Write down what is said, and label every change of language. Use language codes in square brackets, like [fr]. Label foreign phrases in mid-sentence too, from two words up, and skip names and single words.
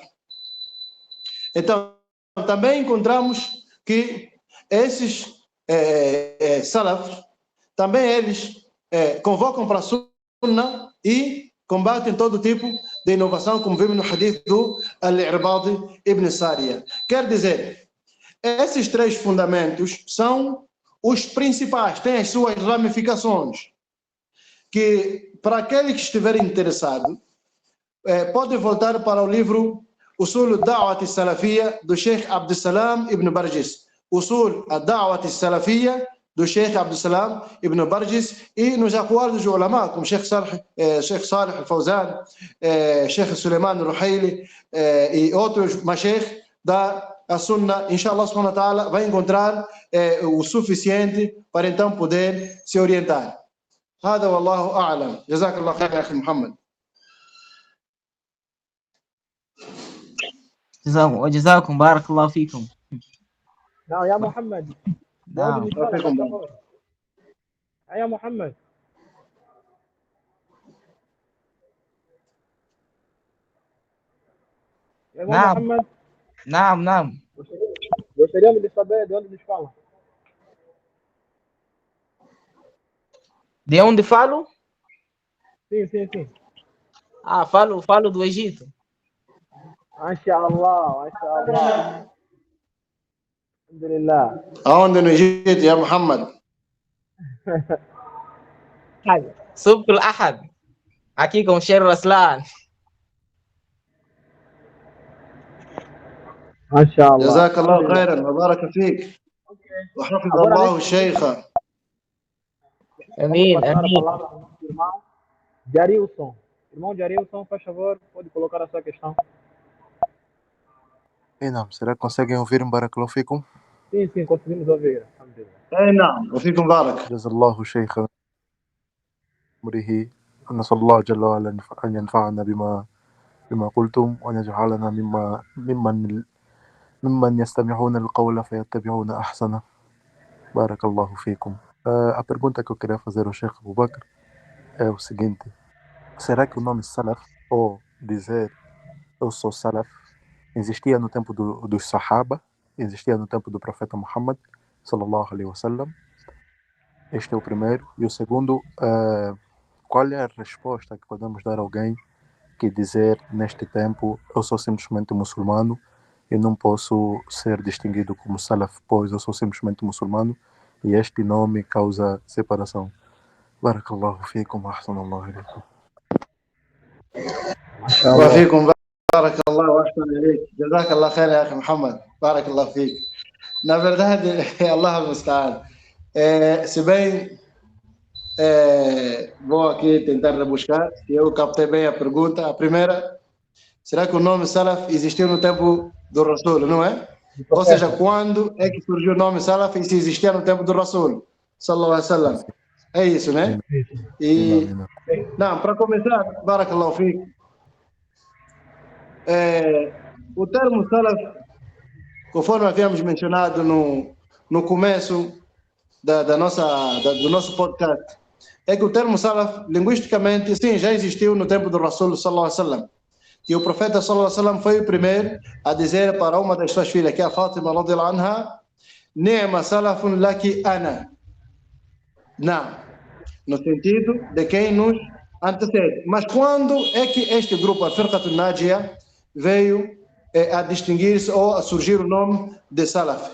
[pt] Então, também encontramos que esses salaf, também eles convocam para a sunna e combatem todo tipo de inovação, como vimos no hadith do Al-Irbad ibn Sariya. Quer dizer, esses três fundamentos são os principais, têm as suas ramificações, que para aquele que estiver interessado, pode voltar para o livro Usul al-Da'wat al-Salafiyya do Sheikh Abdussalam ibn Barjis. Usul al-Da'wat al-Salafiyya do Sheikh Abdussalam ibn Barjis, e nos acordos de ulama, como Sheikh Salih al-Fawzan, Sheikh Suleiman al-Ruhaili e outros masheikh da Sunna, [ar] إن شاء الله سبحانه وتعالى, [pt] vai encontrar o suficiente para então poder se orientar. [ar] هذا والله أعلم. جزاك الله خير يا أخي محمد. جزاكم بارك الله فيكم. نعم يا محمد. نعم. يا محمد. يا محمد. نعم. [pt] Gostaríamos de saber de onde nos fala. De onde falo? Sim. Ah, falo do Egito. [ar] ما شاء الله. الحمد لله. [pt] Aonde no Egito, ya Muhammad? Subk al-Ahad. Aqui com o Sheikh Raslan. MashaAllah. [ar] جزاك الله خيرا وبارك فيك وحفظ الله الشيخ. [pt] Amém. Jarilson. Irmão Jarilson, faz favor, pode colocar a sua questão. Não, será que conseguem ouvir-me? [ar] بارك الله فيكم? [pt] Sim, conseguimos ouvir. [ar] نعم وفيكم بارك. جزا الله شيخ عمره. نسأل الله جل وعلا أن ينفعنا بما قلتم وأن يجعلنا ممن يستمعون القول فيتبعون أحسنه. بارك الله فيكم. [pt] A pergunta que eu queria fazer ao Sheikh Abu Bakr é o seguinte: será que o nome Salaf, ou dizer eu sou Salaf, existia no tempo dos Sahaba, existia no tempo do profeta Muhammad [ar] صلى الله عليه وسلم? [pt] Este é o primeiro. E o segundo, qual é a resposta que podemos dar a alguém que dizer neste tempo eu sou simplesmente muçulmano e não posso ser distinguido como Salaf, pois eu sou simplesmente muçulmano e este nome causa separação? [ar] بارك الله فيكم وأحسن الله إليكم. وفيكم بارك الله واحسن اليك. جزاك الله خير يا اخي محمد. بارك الله فيك. [pt] Na verdade, [ar] Allah المستعان. [pt] Se bem vou aqui tentar rebuscar, se eu captei bem a pergunta. A primeira, será que o nome Salaf existiu no tempo do Rasul, não é? Ou seja, quando é que surgiu o nome Salaf e se existia no tempo do Rasul [ar] صلى الله عليه وسلم? [pt] É isso, né? E não, para começar, [ar] بارك الله فيك, [pt] o termo Salaf, conforme havíamos mencionado no começo do nosso podcast, é que o termo Salaf, linguisticamente, sim, já existiu no tempo do Rasul [ar] صلى الله عليه وسلم. [pt] E o profeta [ar] صلى الله عليه وسلم [pt] foi o primeiro a dizer para uma das suas filhas, que é a Fátima [ar] رضي الله عنها, نعم السلف لك أنا. [pt] Não, no sentido de quem nos antecede. Mas quando é que este grupo, a [ar] فرقة ناجية, [pt] veio a distinguir-se ou a surgir o nome de Salaf?